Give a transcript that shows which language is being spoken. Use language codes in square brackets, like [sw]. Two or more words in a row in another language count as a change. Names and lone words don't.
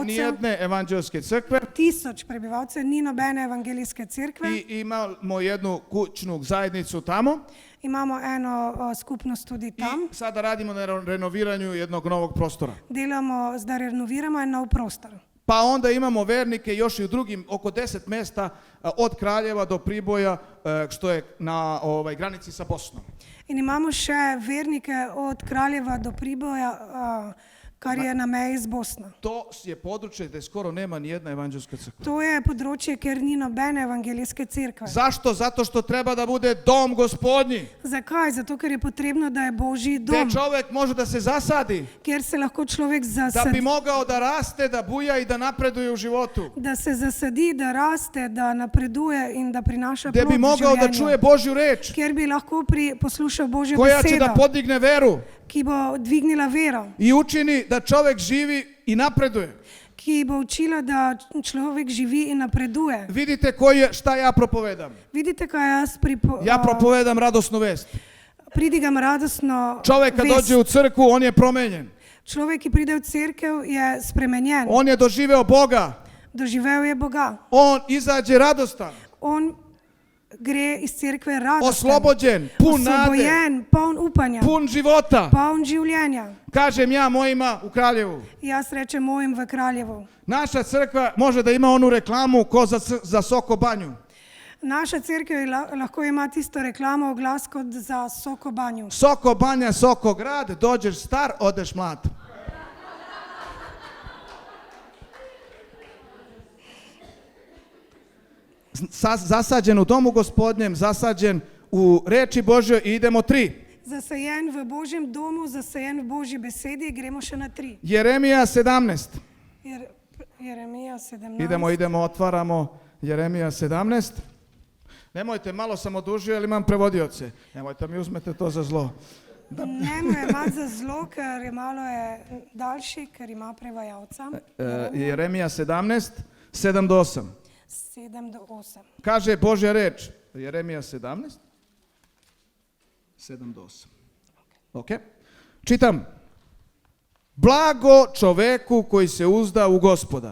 [sr] nijedne evanđelske crkve [sl] 1000 prebivalcev, ni nobene evangelijske cerkve. [sr] i imamo jednu kućnu zajednicu tamo [sl] Imamo eno skupnost tudi tam. [sr] i sada radimo na renoviranju jednog novog prostora. [sl] Delamo, zdaj renoviramo en nov prostor. [sr] Pa onda imamo vernike još i u drugim, oko 10 mesta od Kraljeva do Priboja, što je na granici sa Bosnom. [sl] In imamo še vernike od Kraljeva do Priboja, kar je na meji z Bosno. [sr] To je područje gde skoro nema ni jedna evanđelska crkva. [sl] To je področje, kjer ni nobene evangelijske cerkve. [sr] Zašto? Zato što treba da bude dom Gospodnji, [sl] Zakaj? Zato, ker je potrebno, da je Božji [sr] gde [sl] dom, [sr] čovek može da se zasadi, [sl] kjer se lahko človek [sr] da bi [sl] zasadi, [sr] mogao da raste, da buja i da napreduje u životu. [sl] da se zasadi, da raste, da napreduje in da prinaša [sr] Gde [sl] plod [sr] bi [sl] v [sr] mogao da [sl] življenju. [sr] čuje Božju reč, [sl] Kjer bi lahko poslušal Božjo [sr] koja će [sl] besedo, [sr] da podigne veru [sl] ki bo dvignila vero, [sr] i učini da čovek živi i napreduje. [sl] ki bo učila, da človek živi in napreduje. [sr] Vidite šta ja propovedam. [sl] Vidite, kaj jaz [sr] Ja propovedam radosnu vest. [sl] pridigam radosno [sr] Čovek kad [sl] vest. [sr] dođe u crkvu, on je promenjen. [sl] Človek, ki pride v cerkev, je spremenjen. [sr] On je doživeo Boga. [sl] Doživel je Boga. [sr] On izađe radostan, [sl] On gre iz cerkve radosten, [sr] oslobođen, pun nade, [sl] osvobojen, poln upanja, [sr] pun života. [sl] poln življenja. [sr] Kažem ja mojima u Kraljevu. [sl] Jaz rečem mojim v Kraljevu. [sr] Naša crkva može da ima onu reklamu ko za Soko banju. [sl] Naša cerkev lahko ima tisto reklamo, oglas kot za Soko banju. [sr] Soko banja, Soko grad, dođeš star, odeš mlad. Zasađen u domu Gospodnjem, zasađen u reči Božjoj i idemo 3. [sl] Zasajen v Božjem domu, zasajen v Božji besedi, gremo še na 3. [sr] Jeremija 17. [sl] Jeremija 17. [sr] Idemo, otvaramo Jeremija 17. Nemojte, malo sam odužio, ali imam prevodioce. Nemojte mi uzmete to za zlo. [sl] Nemoj imati za zlo, ker je malo daljši, ker ima prevajalca. [sr] Jeremija 17, 7 do 8. [sl] 7 do 8. [sr] Kaže Božja reč, Jeremija 17, 7 do 8. Ok? Čitam. Blago čoveku koji se uzda u Gospoda.